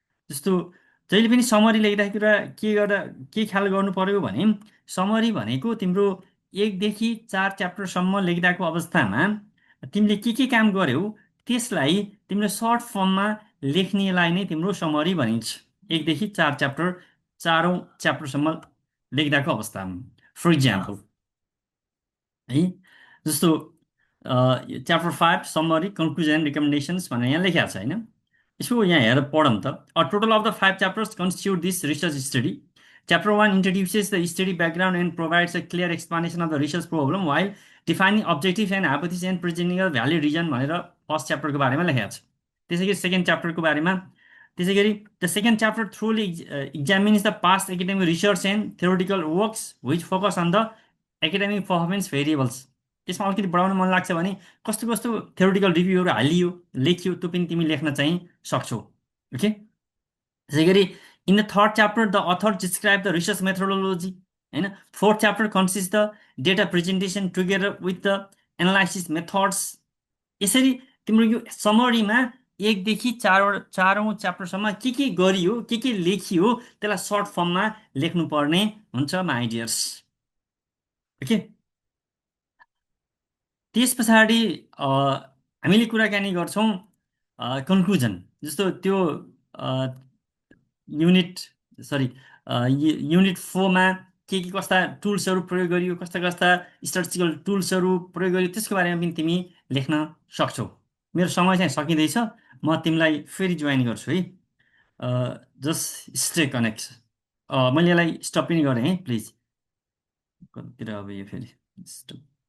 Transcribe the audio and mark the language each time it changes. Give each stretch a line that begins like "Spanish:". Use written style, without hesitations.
Nepali: जस्तो जहिले पनि समरी लेख्दाखेरि के ख्याल गर्नु पर्यो भने समरी भनेको तिम्रो 1 देखि 4 च्याप्टरसम्म लेख्दाको अवस्थामा तिमीले के काम गर्यौ त्यसलाई तिम्रो सर्ट फर्ममा लेख्नेलाई नै तिम्रो समरी भनिन्छ। 1 देखि 4 च्याप्टर, 4औं च्याप्टरसम्म लेख्दाको अवस्थामा।
English: for example
Nepali: है, जस्तो च्याप्टर 5 समरी कन्क्लुजन रिकमेन्डेसन्स भनेर यहाँ लेखेको छ होइन। यसो यहाँ हेरेर पढौँ त।
English: A total of the 5 chapters constitute this research study. Chapter 1 introduces the study background and provides a clear explanation of the research problem while defining objectives and hypotheses and presenting a valid reason
Nepali: भनेर first च्याप्टरको बारेमा लेखेको छ। त्यसै गरी second च्याप्टरको बारेमा, त्यसै गरी
English: The second chapter thoroughly examines the past academic research and theoretical works which focus on the academic performance variables।
Nepali: यसमा अलिकति बढाउन मन लाग्छ भने कस्तो कस्तो थ्योरिटिकल रिभ्यूहरू हालियो लेखियो त्यो पनि तिमी लेख्न चाहिँ सक्छौ।
English: Okay, त्यसै गरी in the third chapter the author describe the research methodology होइन। Fourth chapter consist the data presentation together with the analysis methods.
Nepali: यसरी तिम्रो यो समरीमा एकदेखि चारौँ च्याप्टरसम्म के गरियो के लेखियो त्यसलाई सर्ट फर्ममा लेख्नुपर्ने हुन्छ
English: My dears.
Nepali: ओके, त्यस पछाडि हामीले कुराकानी गर्छौँ कन्क्लुजन। जस्तो त्यो युनिट सरी युनिट 4मा के कस्ता टुल्सहरू प्रयोग गरियो, कस्ता कस्ता स्ट्याटिस्टिकल टुल्सहरू प्रयोग गरियो त्यसको बारेमा पनि तिमी लेख्न सक्छौ। मेरो समय चाहिँ सकिँदैछ, म तिमीलाई फेरि जोइन गर्छु है।
English: Just stay connect.
Nepali: मैले यसलाई स्टप पनि गरेँ है, प्लिज। कतितिर अब यो फेरि स्टप।